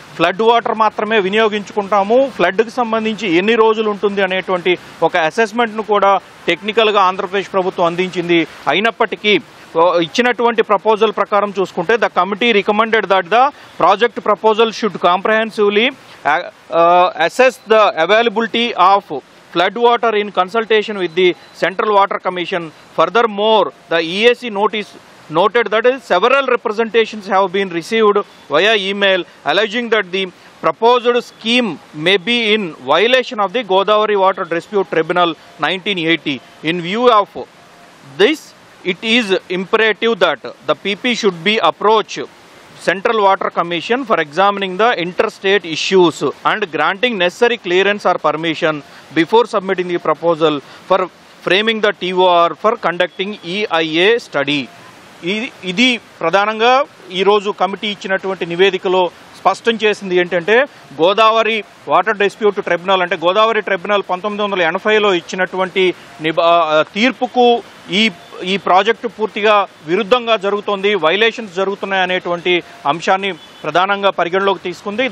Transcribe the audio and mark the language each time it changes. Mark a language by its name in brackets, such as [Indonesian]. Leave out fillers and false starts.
[Telugu] Flood water మాత్రమే వినియోగించుకుంటాము, ఫ్లడ్కి సంబంధించి ఎన్ని రోజులు ఉంటుంది అనేటువంటి ఒక అసెస్మెంట్ను కూడా టెక్నికల్గా ఆంధ్రప్రదేశ్ ప్రభుత్వం అందించింది. అయినప్పటికీ ఇచ్చినటువంటి ప్రపోజల్ ప్రకారం చూసుకుంటే [English] The committee recommended that the project proposal should comprehensively assess the availability of flood water in consultation with the Central Water Commission. Furthermore, the EAC noted that several representations have been received via email alleging that the proposed scheme may be in violation of the Godavari Water Dispute Tribunal 1980. In view of this, it is imperative that the PP should be approached Central Water Commission for examining the interstate issues and granting necessary clearance or permission before submitting the proposal for framing the TOR for conducting EIA study. [Telugu] ఇది ప్రధానంగా ఈరోజు committee ఇచ్చినటువంటి నివేదికలో స్పష్టం చేసింది ఏంటంటే Godavari water dispute tribunal అంటే Godavari tribunal 1980లో ఇచ్చినటువంటి తీర్పుకు ఈ ప్రాజెక్టు పూర్తిగా విరుద్ధంగా జరుగుతోంది, వైలేషన్స్ జరుగుతున్నాయనేటువంటి అంశాన్ని ప్రధానంగా పరిగణలోకి తీసుకుంది.